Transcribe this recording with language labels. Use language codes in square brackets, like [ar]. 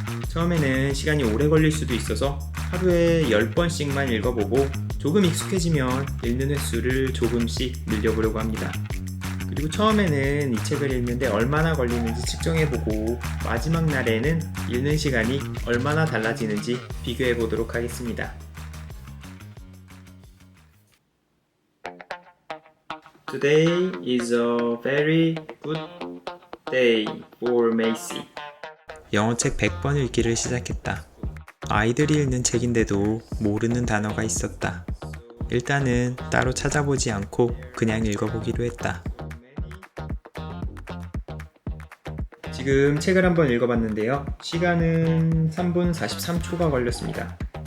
[ko] 처음에는 시간이 오래 걸릴 수도 있어서 하루에 10번씩만 읽어보고 조금 익숙해지면 읽는 횟수를 조금씩 늘려보려고 합니다. 그리고 처음에는 이 책을 읽는데 얼마나 걸리는지 측정해보고 마지막 날에는 읽는 시간이 얼마나 달라지는지 비교해보도록 하겠습니다. [en] Today is a very good day for Macy. [ko] 영어책 100번 읽기를 시작했다. 아이들이 읽는 책인데도 모르는 단어가 있었다. 일단은 따로 찾아보지 않고 그냥 읽어보기로 했다. 지금 책을 한번 읽어봤는데요. 시간은 3분 43초가 걸렸습니다.